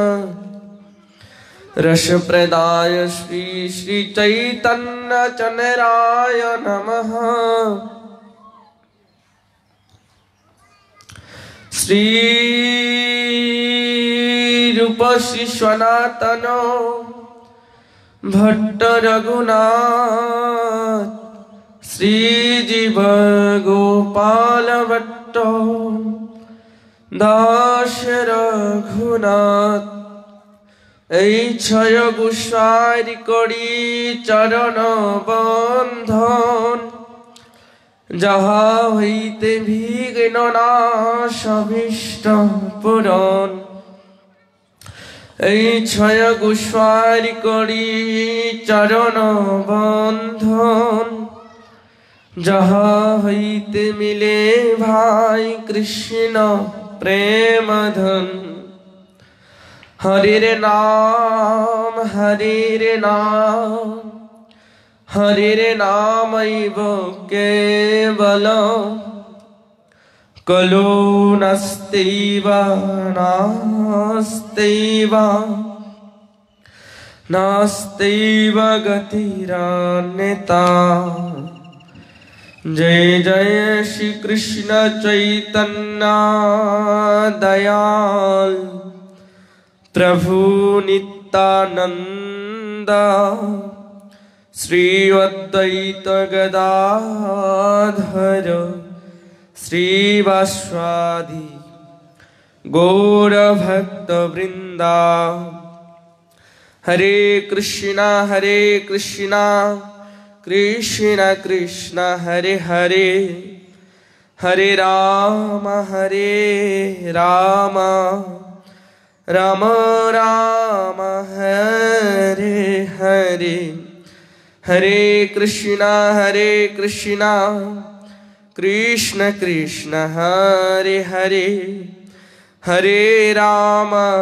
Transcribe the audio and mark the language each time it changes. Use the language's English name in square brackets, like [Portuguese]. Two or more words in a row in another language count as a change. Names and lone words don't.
[Sanskrit] रसप्रदाय श्री श्री चैतन्य चनराय नमः। श्री रूप श्री सनातन भट्ट रघुनाथ श्री जीव गोपाल भट्ट [Bangla] दास रघुनाथ এই ছয় গোসাইর করি চরণ বন্ধন যাহা হইতে বিঘ্ন নাশ অভীষ্ট পূরণ এই ছয় গোসাইর করি চরণ বন্ধন যাহা হইতে মিলে ভাই কৃষ্ণ প্রেম ধন [Sanskrit] हरिर नाम हरिर नामैव केवल कलो नास्त्यैव नास्त्यैव गतिरन्यथा जय जय श्री कृष्ण चैतन्य दयाल प्रभु नित्यानंद श्री अद्वैत गदाधर श्रीवासादि गौर भक्त वृंदा हरे कृष्णा कृष्ण कृष्ण हरे हरे हरे राम राम राम हरे हरे हरे कृष्णा कृष्ण कृष्ण हरे हरे हरे राम